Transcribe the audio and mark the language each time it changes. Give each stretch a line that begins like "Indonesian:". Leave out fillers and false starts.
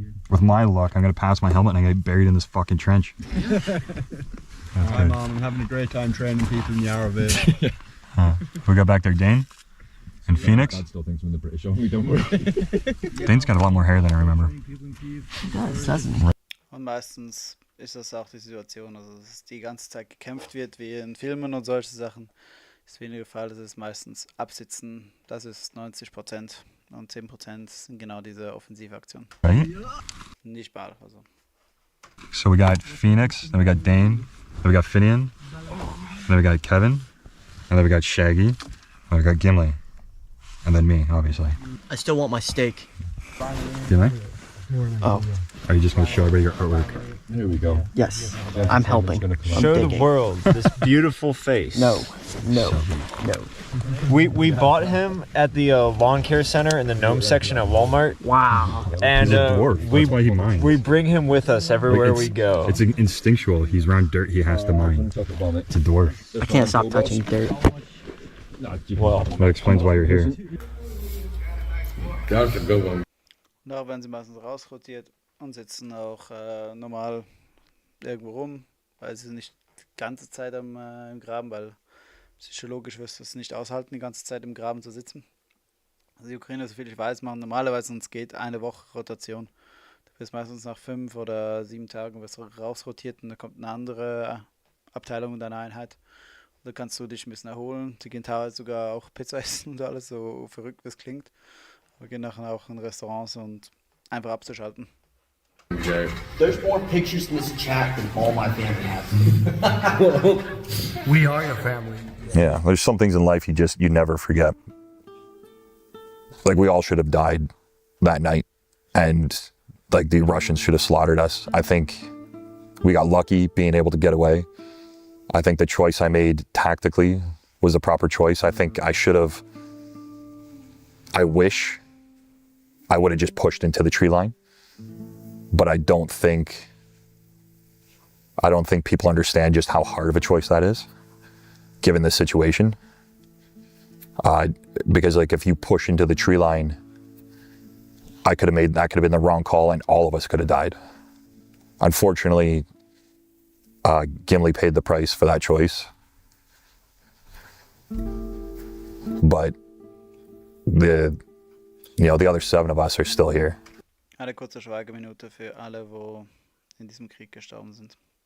English: With my luck, I'm gonna pass my helmet and I get buried in this fucking trench. Hi, Mom. I'm having a great time training people in Yaroville. We got back there, Dane and Phoenix. Dad still thinks we're in the British Army, don't worry. Dane's got a lot more hair than I remember.
German: Und meistens ist das auch die Situation, also dass die ganze Zeit gekämpft wird, wie in Filmen und solche Sachen. Ist weniger der Fall, das ist meistens Absitzen, das ist 90% und 10% sind genau diese Offensivaktionen.
English: Right?
German: Nicht mal, also.
English: So we got Phoenix, then we got Dane, then we got Finian, then we got Kevin, and then we got Shaggy, and we got Gimli, and then me, obviously. I still want my steak. Gimli? Oh. Are you just going to show everybody your artwork? Here we go. Yes, I'm helping. Show the world this beautiful face. No. We bought him at the lawn care center in the gnome section at Walmart. Wow. And He's a dwarf. That's why he mines. we bring him with us everywhere we go. It's instinctual. He's around dirt. He has to mine. It's a dwarf. I can't stop touching dirt. Well, That explains why you're here.
German: Und auch wenn sie meistens rausrotiert und sitzen auch normal irgendwo rum, weil sie nicht die ganze Zeit im Graben, weil psychologisch wirst du es nicht aushalten, die ganze Zeit im Graben zu sitzen. Also die Ukrainer, soviel ich weiß, machen normalerweise, und es geht eine Woche Rotation. Du wirst meistens nach 5 oder 7 Tagen wirst du rausrotiert und dann kommt eine andere Abteilung in deiner Einheit. Und da kannst du dich ein bisschen erholen. Sie gehen teilweise sogar auch Pizza essen und alles, so verrückt wie es klingt. Wir gehen nachher auch in Restaurants und einfach abzuschalten.
English: There's more pictures in this chat than all my family has. We are your family. Yeah, there's some things in life you never forget. Like we all should have died that night, and like the Russians should have slaughtered us. I think we got lucky being able to get away. I think the choice I made tactically was the proper choice. I think I wish I would have just pushed into the tree line, but I don't think people understand just how hard of a choice that is, given this situation. Because like if you push into the tree line, that could have been the wrong call, and all of us could have died. Unfortunately, Gimli paid the price for that choice, but the other 7 of us are still here.
German: Eine kurze Schweigeminute für alle, wo in diesem Krieg gestorben sind.